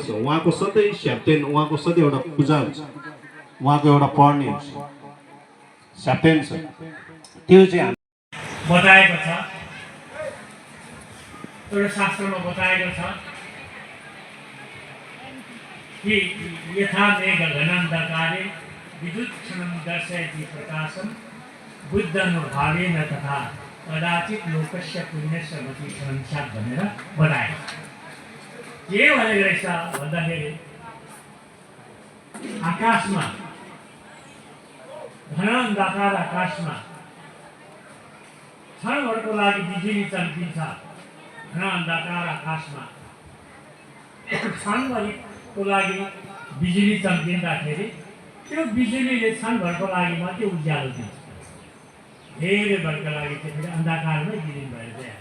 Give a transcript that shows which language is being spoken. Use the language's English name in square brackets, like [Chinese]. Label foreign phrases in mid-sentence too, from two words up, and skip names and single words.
[Nepali] उहाँको सधैँ स्याप्टेन उहाँको सधैँ एउटा पूजा हुन्छ, उहाँको एउटा पढ्ने हुन्छ, स्याप्टेन छ, त्यो चाहिँ बताएको छ। एउटा शास्त्रमा बताएको छ कि [Sanskrit] यथा मेघ घनान्धकारे विद्युत्क्षणं दर्शयति प्रकाशं बुद्धनुभावेन तथा कदाचित लोकस्य पुण्यस्य मतिक्षणं स्यात् [Nepali] भनेर बताएको छ। के भनेको रहेछ भन्दाखेरि आकाशमा घना अन्धकार आकाशमा क्षणभरको लागि बिजुली चम्किन्छ। घना अन्धकार आकाशमा क्षणभरको लागि बिजुली चम्किँदाखेरि त्यो बिजुलीले क्षणभरको लागि मात्रै उज्यालो दिन्छ, धेरै बेरका लागि चाहिँ फेरि अन्धकारमै विलिन भएर जान्छ।